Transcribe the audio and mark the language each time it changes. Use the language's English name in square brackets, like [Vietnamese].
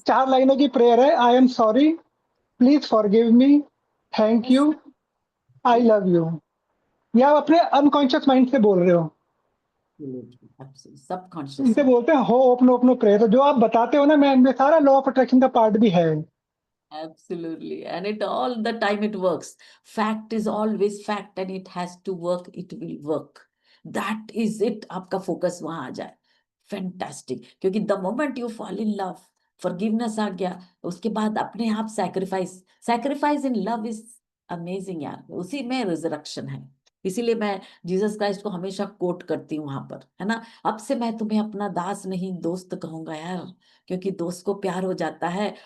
[Hindi] 4 लाइनों की प्रेयर है, [English] I am sorry, please forgive me, thank Yes. You, I love you. [Hindi] ये आप अपने अनकॉन्शियस माइंड से बोल रहे हो। [English] Absolutely. Absolutely. Subconscious [Hindi] इसे में। बोलते हैं हो ओपनो ओपनो प्रेयर। तो जो आप बताते हो ना, मैं इनमें सारा लॉ ऑफ अट्रैक्शन का पार्ट भी है। [English] Absolutely. And it all the time it works. Fact is always fact and it has to work, it will work. That is it. [Hindi] आपका फोकस वहां आ जाए, फैंटास्टिक। क्योंकि [English] the moment you fall in love, [Hindi] forgiveness आ गया, उसके बाद अपने आप sacrifice, [English] sacrifice in love is amazing [Hindi] यार, उसी में रिजरक्शन है। इसीलिए मैं जीसस क्राइस्ट को हमेशा कोट करती हूँ वहां पर, है ना, अब से मैं तुम्हें अपना दास नहीं दोस्त कहूंगा यार, क्योंकि दोस्त को प्यार हो जाता है।